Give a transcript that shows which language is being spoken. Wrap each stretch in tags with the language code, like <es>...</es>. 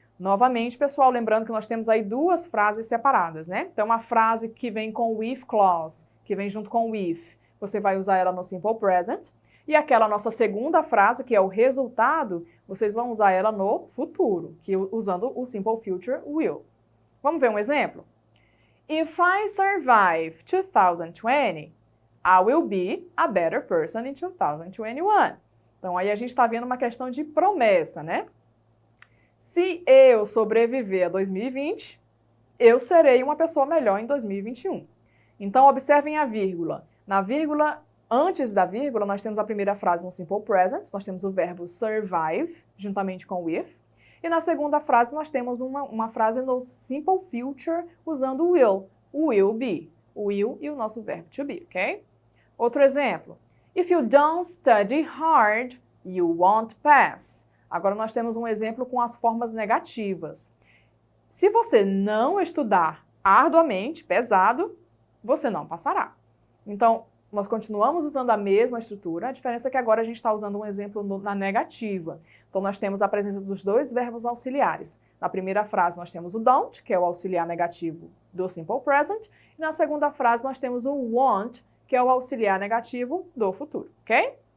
<pt>Novamente, pessoal, lembrando que nós temos aí duas frases separadas, né? Então, a frase que vem com o if clause, que vem junto com o if, você vai usar ela no simple present. E aquela nossa segunda frase, que é o resultado, vocês vão usar ela no futuro, usando o simple future will. Vamos ver um exemplo?</pt> <en>If I survive 2020, I will be a better person in 2021.</en> <pt>Então, aí a gente está vendo uma questão de promessa, né? Se eu sobreviver a 2020, eu serei uma pessoa melhor em 2021. Então, observem a vírgula. Na vírgula, antes da vírgula, nós temos a primeira frase no simple present, nós temos o verbo survive, juntamente com with. E na segunda frase, nós temos uma frase no simple future, usando o will be. O will e o nosso verbo to be, ok? Outro exemplo.</pt> <en>If you don't study hard, you won't pass.</en> <pt>Agora nós temos um exemplo com as formas negativas. Se você não estudar arduamente, pesado, você não passará. Então, nós continuamos usando a mesma estrutura, a diferença é que agora a gente está usando um exemplo na negativa. Então, nós temos a presença dos dois verbos auxiliares. Na primeira frase, nós temos o don't, que é o auxiliar negativo do simple present, e na segunda frase, nós temos o won't, que é o auxiliar negativo do futuro, ok?</pt>